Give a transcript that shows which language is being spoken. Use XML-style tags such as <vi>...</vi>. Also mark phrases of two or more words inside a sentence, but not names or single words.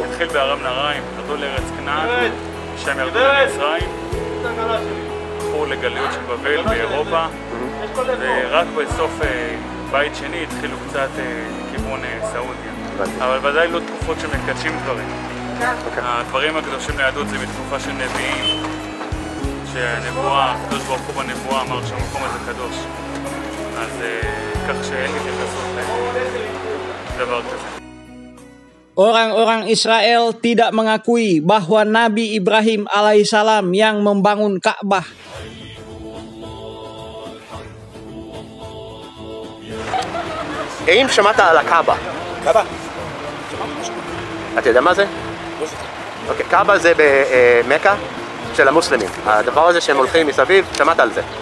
<he>התחיל בארם נהריים, ירדו לארץ כנען, שם ירדו למצרים, הלכו לגליות של בבל באירופה, ורק בסוף בית שני התחילו קצת לכיוון סעודיה. אבל ודאי לא תקופות שמקדשים דברים. הדברים הקדושים ליהדות זה בתקופה של נביאים, שהנבואה, הקדוש ברוך הוא בנבואה אמר שהמקום הזה קדוש. אז כך שאין התייחסות לדבר כזה.</he> <id>Orang-orang Israel tidak mengakui bahwa Nabi Ibrahim alaihissalam yang membangun Ka'bah.</id> <he>האם שמעת על הקאבה? קאבה? אתה יודע מה זה? אוקיי, קאבה זה במכה של המוסלמים. הדבר הזה שהם הולכים מסביב, שמעת על זה?</he>